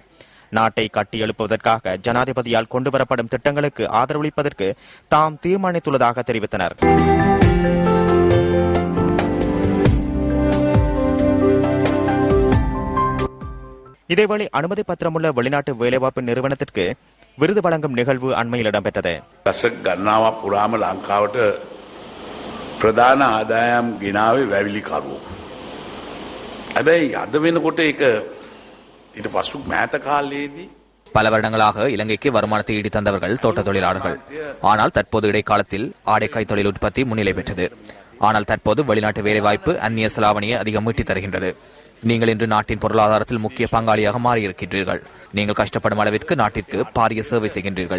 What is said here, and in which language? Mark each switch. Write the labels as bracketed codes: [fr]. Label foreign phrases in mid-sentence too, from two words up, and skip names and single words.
[ta] நாட்டை கட்டியெழுப்புவதற்காக ஜனாதிபதியால் கொண்டுவரப்படும் திட்டங்களுக்கு ஆதரவளிப்பதற்கு தாம் தீர்மானித்துள்ளதாக தெரிவித்தனர். இதேவேளை அனுமதி பத்திரமுள்ள வெளிநாட்டு வேலைவாய்ப்பு நிறுவனத்திற்கு விருது வழங்கும் நிகழ்வு அண்மையில் இடம்பெற்றது. [si] පුරාම ලංකාවට ප්‍රධාන ආදායම් ගෙනාවේ වැවිලිකරුවෝ. හැබැයි අද වෙනකොට ඒක ඊට පසු මෑත කාලයේදී [ta] பல வருடங்களாக இலங்கைக்கு வருமானத்தை ஈட்டி தந்தவர்கள் தோட்ட தொழிலாளர்கள். ஆனால் தற்போது இடைக்காலத்தில் ஆடைக்காய் தொழில் உற்பத்தி முன்னிலை பெற்றது. ஆனால் தற்போது வெளிநாட்டு வேலைவாய்ப்பு அந்நிய செலாவணியை அதிகம் ஈட்டி தருகின்றது. நீங்கள் இன்று நாட்டின் பொருளாதாரத்தில் முக்கிய பங்காளியாக மாறியிருக்கின்றீர்கள். நீங்கள் கஷ்டப்படும் அளவிற்கு நாட்டிற்கு பாரிய சேவை செய்கின்றீர்கள்.